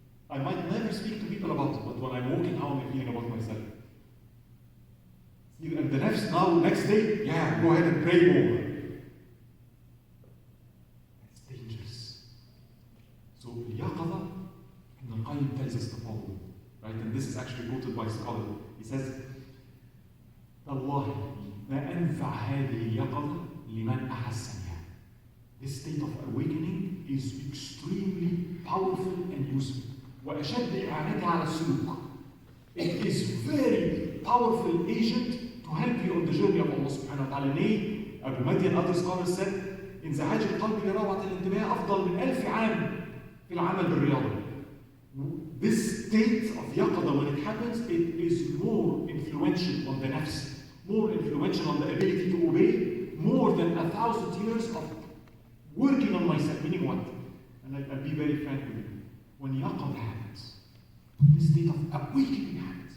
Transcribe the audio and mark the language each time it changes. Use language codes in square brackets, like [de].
[en] I might never speak to people about it, but when I'm walking, how am I feeling about myself? See, and the next day, yeah, go ahead and pray more. It's dangerous. So, Yaqadha, Ibn al-Qayyim tells us to follow, right? And this is actually quoted by a scholar. He says, Allah, [ar] ما أنفع هذه اليقظة لمن أحس بها. [en] This state of awakening is extremely powerful and useful. [ar] وأشد إعانتها على السلوك. [en] It is very powerful agent to help you on the journey of Allah subhanahu wa ta'ala. Nay, Abu Madi and other scholars said, [ar] انزعاج القلب لروعة الانتباه أفضل من 1000 عام في العمل بالرياضة. [en] This state of yaqadha, when it happens, it is more influential on the nafs, more influential on the ability to obey, more than 1,000 years of working on myself. Meaning what? And I'll be very frank with you. When yaqadha happens, this state of awakening happens.